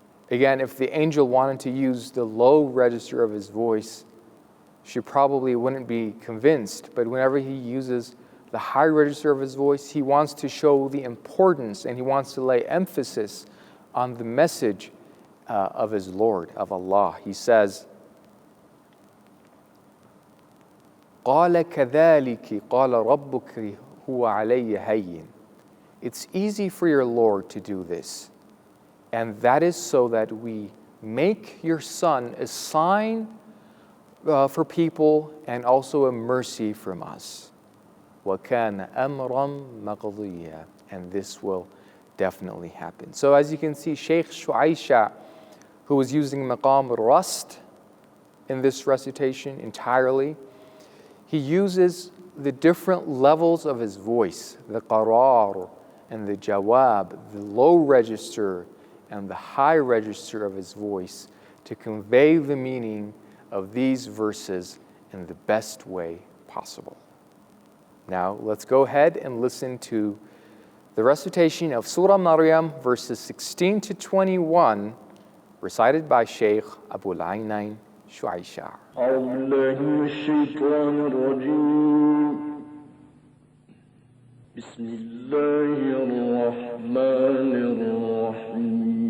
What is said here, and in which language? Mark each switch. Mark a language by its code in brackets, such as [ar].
[en] Again, if the angel wanted to use the low register of his voice, she probably wouldn't be convinced. But whenever he uses the high register of his voice, he wants to show the importance and he wants to lay emphasis on the message of his Lord, of Allah. He says, [ar] قَالَ كَذَلِكِ قَالَ رَبُّكِ هُوَ عَلَيَّ هَيِّنٌ. [en] It's easy for your Lord to do this. And that is so that we make your son a sign for people and also a mercy from us. [ar] وَكَانَ أَمْرًا مَقْضِيًّا. [en] And this will definitely happen. So as you can see, Sheikh Shuaisha, who was using maqam rust in this recitation entirely, he uses the different levels of his voice, the qarar and the jawab, the low register and the high register of his voice to convey the meaning of these verses in the best way possible. Now, let's go ahead and listen to the recitation of Surah Maryam, verses 16 to 21, recited by Sheikh Abul Ainain, Shuaisha. [ar] أعوذ بالله من الشيطان الرجيم بسم الله الرحمن الرحيم